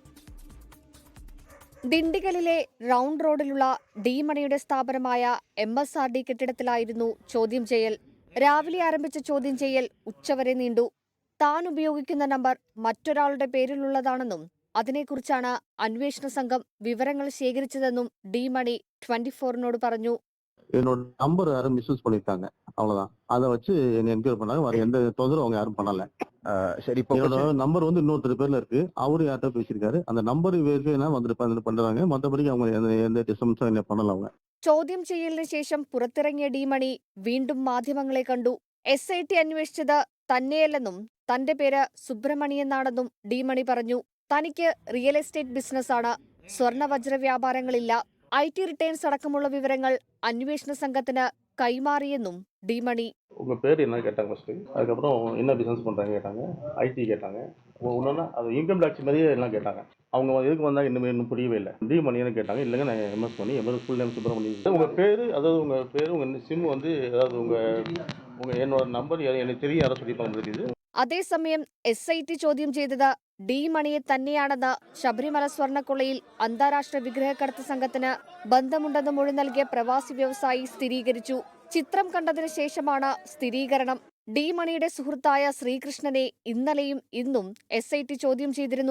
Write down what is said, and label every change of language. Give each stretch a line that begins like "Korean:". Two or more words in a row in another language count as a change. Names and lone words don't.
Malayalam: ദിണ്ടിഗലിലെ റൗണ്ട് റോഡിലുള്ള ഡി മണിയുടെ സ്ഥാപനമായ MSRD കെട്ടിടത്തിലായിരുന്നു ചോദ്യം ചെയ്യൽ. രാവിലെ ആരംഭിച്ച ചോദ്യം ചെയ്യൽ ഉച്ചവരെ നീണ്ടു. താൻ ഉപയോഗിക്കുന്ന നമ്പർ മറ്റൊരാളുടെ പേരിലുള്ളതാണെന്നും അതിനെക്കുറിച്ചാണ് അന്വേഷണ സംഘം വിവരങ്ങൾ ശേഖരിച്ചതെന്നും ഡി മണി 24-നോട് പറഞ്ഞു.
Tamil: என்னோட நம்பர் யாரும் மிஸ்யூஸ் பண்ணிருக்காங்க, அவ்வளவுதான். அதை வச்சு என்ன என்கொயரி பண்ணாங்க. வேற எந்த தொந்தரவும் அவங்க யாரும் பண்ணல. சரி, என்னோட நம்பர் வந்து இன்னொருத்தர் பேர்ல இருக்கு. அவரு யார்கிட்ட பேசியிருக்காரு. அந்த நம்பர் வேறு வந்துட்டு பண்றாங்க. மற்றபடி அவங்க எந்த டிஸ்டர்பன்ஸும் என்ன பண்ணல. அவங்க
Malayalam: ചോദ്യം ചെയ്യലിന് ശേഷം പുറത്തിറങ്ങിയ ഡി മണി വീണ്ടും മാധ്യമങ്ങളെ കണ്ടു. SIT അന്വേഷിച്ചത് തന്നെയല്ലെന്നും തന്റെ പേര് സുബ്രമണി എന്നാണെന്നും ഡി മണി പറഞ്ഞു. തനിക്ക്
English: real estate
Malayalam: ബിസിനസ്സാണ്, സ്വർണ്ണ വജ്ര വ്യാപാരങ്ങളില്ല.
English: IT returns
Malayalam: അടക്കമുള്ള വിവരങ്ങൾ അന്വേഷണ സംഘത്തിന് കൈമാറിയെന്നും ഡി മണി.
Tamil: உங்கள் பேர் என்ன கேட்டாங்க ஃபஸ்ட்டு, அதுக்கப்புறம் என்ன பிஸ்னஸ் பண்ணுறாங்க கேட்டாங்க, IT கேட்டாங்க, ஒன்றுனா அது
English: income tax
Tamil: மாதிரியே எல்லாம் கேட்டாங்க. அவங்க எதுக்கு வந்தாங்க இன்னும் புரியவே இல்லை. டி மணின்னு கேட்டாங்க. இல்லைங்க நான் MS பண்ணி
English: full name
Tamil: சுப்ரமணி. உங்கள் பேர், அதாவது உங்கள் பேர், உங்கள் சிம் வந்து, அதாவது உங்கள் என்னோட நம்பர் எனக்கு தெரியும், யாரோ சொல்லிப்பாங்க தெரியுது.
Malayalam: അതേസമയം SIT ചോദ്യം ചെയ്തത് ഡി മണിയെ തന്നെയാണെന്ന് ശബരിമല സ്വർണ്ണക്കൊള്ളയിൽ അന്താരാഷ്ട്ര വിഗ്രഹക്കടത്ത് സംഘത്തിന് ബന്ധമുണ്ടെന്ന് മൊഴി നൽകിയ പ്രവാസി വ്യവസായി സ്ഥിരീകരിച്ചു. ചിത്രം കണ്ടതിന് ശേഷമാണ് സ്ഥിരീകരണം. ഡി മണിയുടെ സുഹൃത്തായ ശ്രീകൃഷ്ണനെ ഇന്നലെയും ഇന്നും SIT ചോദ്യം ചെയ്തിരുന്നു.